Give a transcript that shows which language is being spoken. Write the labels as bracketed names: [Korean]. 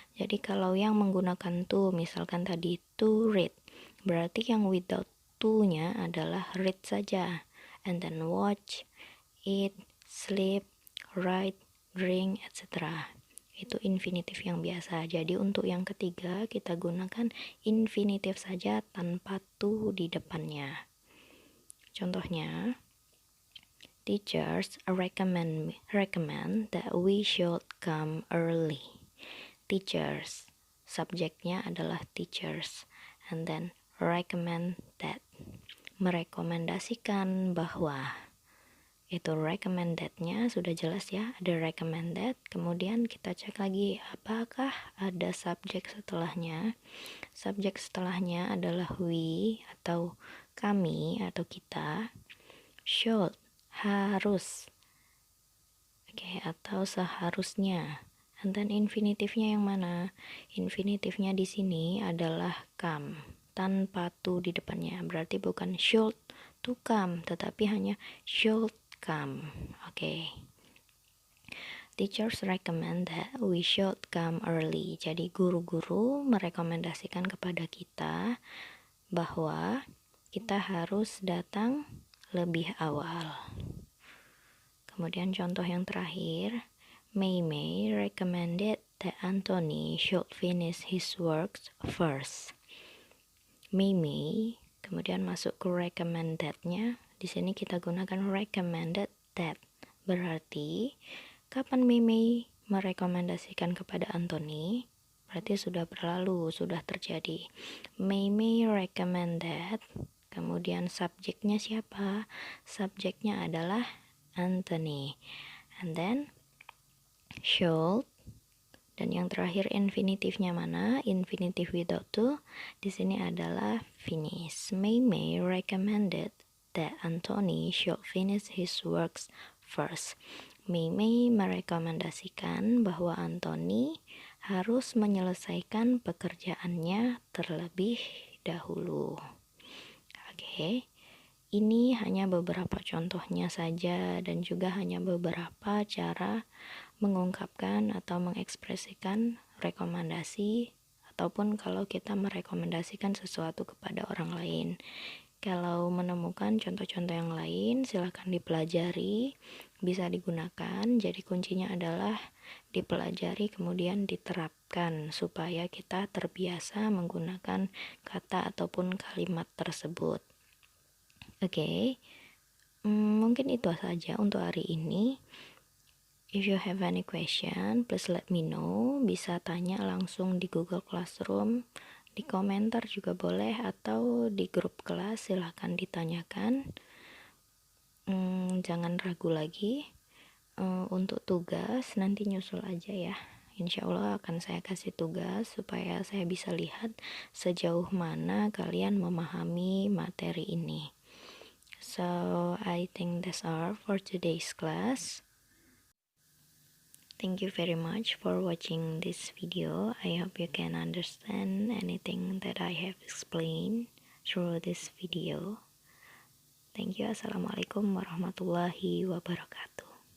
[Indonesian] Jadi kalau yang menggunakan to, misalkan tadi to read, berarti yang without to-nya adalah read saja, [English] and then watch, eat, sleep, write, drink, etc. [Indonesian] itu infinitif yang biasa. Jadi untuk yang ketiga kita gunakan infinitif saja tanpa to di depannya. Contohnya, [English] teachers recommend that we should come early. Teachers, [Indonesian] subjeknya adalah [English] teachers, and then recommend that, [Indonesian] merekomendasikan bahwa. Itu recommended-nya sudah jelas ya, ada recommended. Kemudian kita cek lagi apakah ada subjek setelahnya. Subjek setelahnya adalah we atau kami atau kita, should harus, oke, atau seharusnya. And then infinitifnya yang mana? Infinitifnya di sini adalah come tanpa to di depannya, berarti bukan [English] should to come [Indonesian] tetapi hanya [English] should come. [Indonesian] Oke. [English] Teachers recommend that we should come early. [Indonesian] Jadi guru-guru merekomendasikan kepada kita bahwa kita harus datang lebih awal. Kemudian contoh yang terakhir, [English] Mei recommended that Anthony should finish his works first. [Indonesian] Mei kemudian masuk ke recommended-nya. Di sini kita gunakan recommended that. Berarti kapan Mei merekomendasikan kepada Anthony? Berarti sudah berlalu, sudah terjadi. [English] Mei recommended. [Indonesian] Kemudian subjeknya siapa? Subjeknya adalah Anthony. [English] And then should. [Indonesian] Dan yang terakhir infinitifnya mana? Infinitif without to di sini adalah finish. [English] Mei recommended that Anthony should finish his works first. [Indonesian] Mei merekomendasikan bahwa Anthony harus menyelesaikan pekerjaannya terlebih dahulu. Oke. Ini hanya beberapa contohnya saja dan juga hanya beberapa cara mengungkapkan atau mengekspresikan rekomendasi ataupun kalau kita merekomendasikan sesuatu kepada orang lain. Kalau menemukan contoh-contoh yang lain silahkan dipelajari, bisa digunakan. Jadi kuncinya adalah dipelajari kemudian diterapkan supaya kita terbiasa menggunakan kata ataupun kalimat tersebut. Oke. Mungkin itu saja untuk hari ini. [English] If you have any question, please let me know. [Indonesian] Bisa tanya langsung di Google Classroom, di komentar juga boleh, atau di grup kelas silahkan ditanyakan. Jangan ragu lagi. Untuk tugas nanti nyusul aja ya. Insya Allah akan saya kasih tugas supaya saya bisa lihat sejauh mana kalian memahami materi ini. [English] So I think that's all for today's class. Thank you very much for watching this video. I hope you can understand anything that I have explained through this video. Thank you. [Arabic] Assalamualaikum warahmatullahi wabarakatuh.